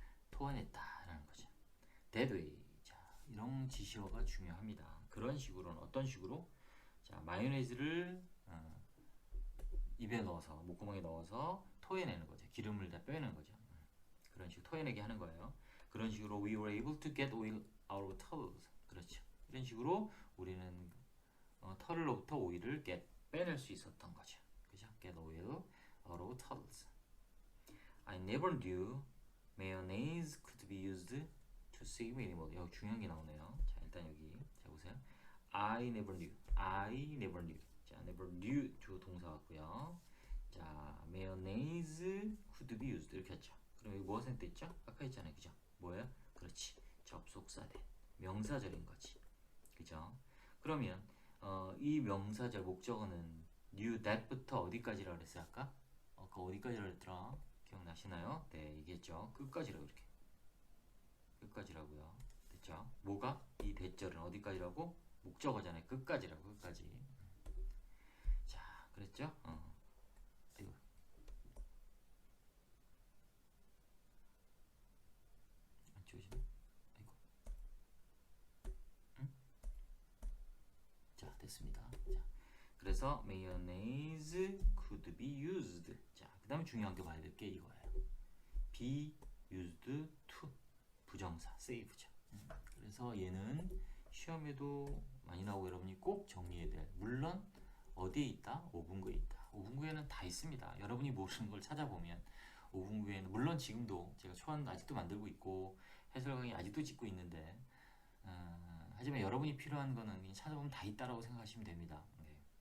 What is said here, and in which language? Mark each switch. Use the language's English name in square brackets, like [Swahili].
[Korean] 토해냈다라는 거죠. [English] That way. [Korean] 자, 이런 지시어가 중요합니다. 그런 식으로는 어떤 식으로? 자, 마요네즈를 입에 넣어서 목구멍에 넣어서 토해내는 거죠. 기름을 다 빼내는 거죠. 그런 식으로 토해내게 하는 거예요. 그런 식으로 [English] we were able to get oil out of turtles. [Korean] 그렇죠. 이런 식으로 우리는 털로부터 오일을 빼낼 수 있었던 거죠. [English] 그죠? Get oil out of turtles. I never knew mayonnaise could be used to save animals. [Korean] 여기 중요한 게 나오네요. 자, 일단 여기 자 보세요. [English] I never knew. [Korean] 자, [English] never knew [Korean] 주 동사 같고요. 자, [English] mayonnaise could be used [Korean] 이렇게 했죠. 그럼 여기 뭐가 생겼죠? 아까 했잖아요. 그죠? 뭐예요? 그렇지. 접속사대. 명사절인 거지. 그죠? 그러면 이 명사절 목적어는 knew that부터 어디까지라고 그랬어요? 아까? 그 어디까지라고 그랬더라? 기억나시나요? 네, 얘기했죠. 끝까지라고 이렇게. 끝까지라고요. 됐죠? 뭐가? 이 대절은 어디까지라고? 목적어잖아요. 끝까지라고. 끝까지. 자, 그랬죠? 이거. 안 지워지네? 아이고. 응? 자, 됐습니다. 자, 그래서 [English] mayonnaise could be used. [Korean] 자, 그 다음에 중요한 게 봐야 될 게 이거예요. [English] be used to [Korean] 부정사 save죠. 그래서 얘는 시험에도 많이 나오고 여러분이 꼭 정리해야 될 물론 어디에 있다? 5분구에 있다. 5분구에는 다 있습니다. 여러분이 모르는 걸 찾아보면 5분구에는 물론 지금도 제가 초안 아직도 만들고 있고 해설 강의 아직도 찍고 있는데 하지만 여러분이 필요한 거는 그냥 찾아보면 다 있다라고 생각하시면 됩니다. 네.